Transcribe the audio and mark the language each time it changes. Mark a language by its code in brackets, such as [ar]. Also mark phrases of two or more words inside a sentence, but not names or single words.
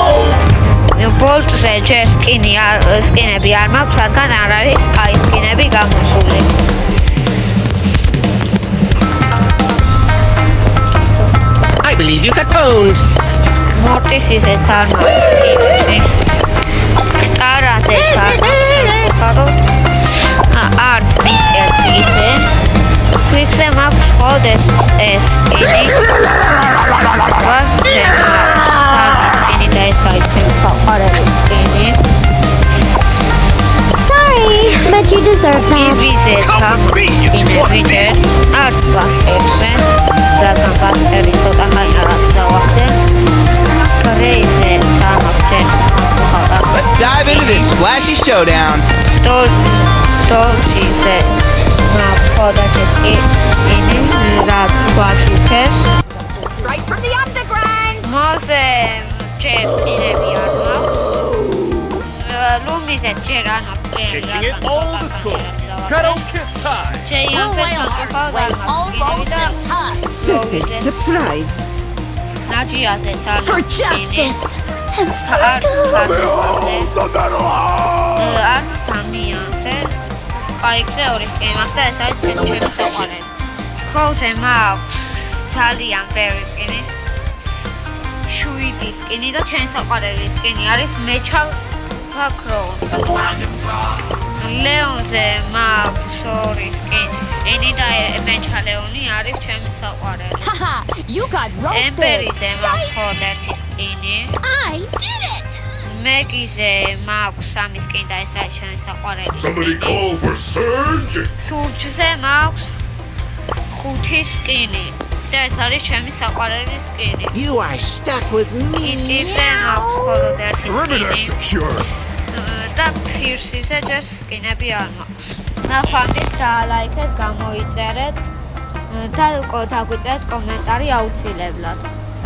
[ka] ბოლტზე ჯერ სკინები არ მაქვს, რადგან არ არის კაი სკინები გამოსული. [en] I believe you got owned. [ka] მორტის ისეც არ მაქვს სკინები. ტარაზეც არ მაქვს. არც მისტერ პიგზე. კვიკზე მაქვს მხოლოდ ეს სკინი. ვასზე მაქვს სამი სკინი და ეს არის ჩემი საყვარელი სკინი. [en] Sorry, but you deserve that. [ka] იბიზეც აქვს სკინები ჯერ. არც ბასტერზე. რადგან ბასტერი ცოტა ხანი რაღაც დავახდე. გრეიზეც არ მაქვს ჯერ სამწუხაროდ. [en] Let's dive into this splashy showdown. [ka] დოჯიზე მაქვს მხოლოდ ერთი სკინი, რაც გვაჩუქეს. [en] Straight from the underground. [ka] მოზე ჯერ სკინები არ მაქვს. ლუმიზე ჯერ არ მაქვს სკინი, [en] Kicking [ka] რადგან [en] it all to school. Cuddle kiss time. [ka] შეიამფეს სამწუხაროდ არ მაქვს სკინები და [en] Surprise. [ka] ნაჯიაზეც არ [en] For [ka] მაქვს სკინი. [en] justice. And [ka] არც გასვაზე, [en] Oh, [ka] არც დამიანზე. სპაიკზე ორი სკინი მაქვს და ეს არის ჩემი საყვარელი. ქოლზე მაქვს ძალიან ბევრი სკინი. 7 სკინი და ჩემი საყვარელი სკინი არის მეჩალ ფაქროუნს. ლეონზე მაქვს ორი სკინი და მეჩა ლეონი არის ჩემი საყვარელი. [en] Haha, you got roasted. [ka] ემბერიზე მაქვს მხოლოდ ერთი სკინი. [en] I did it. [ka] მეგიზე მაქვს სამი სკინი და ეს არის ჩემი საყვარელი. [en] somebody call for surge! [ka] სურჯზე მაქვს 5 სკინი და ეს არის ჩემი საყვარელი სკინი. [en] You are stuck with me. [ka] კიტიზე მაქვს მხოლოდ ერთი [en] Perimeter [ka] სკინი [en] secured! [ka] და ფირსიზე ჯერ სკინები არ მაქვს. ნახავთ დაალაიქეთ, გამოიწერეთ და დაგვიწერეთ კომენტარი აუცილებლად.